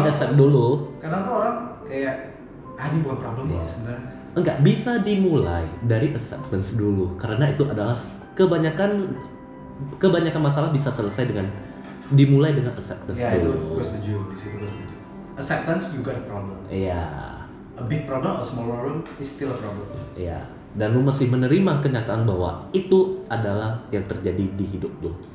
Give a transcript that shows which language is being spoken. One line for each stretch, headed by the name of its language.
Indonesian: Di-accept dulu. Kadang tuh orang kayak ini bukan problem kok sebenarnya. Enggak, bisa dimulai dari acceptance dulu. Karena itu adalah kebanyakan masalah bisa selesai dengan dimulai dengan acceptance Ya itu dulu. gue setuju, di situ gue setuju. Acceptance juga ada problem. Iya.
English: A big problem, a small problem is still a problem.
Indonesian: Iya. Dan lu mesti menerima kenyataan bahwa itu adalah yang terjadi di hidup lu.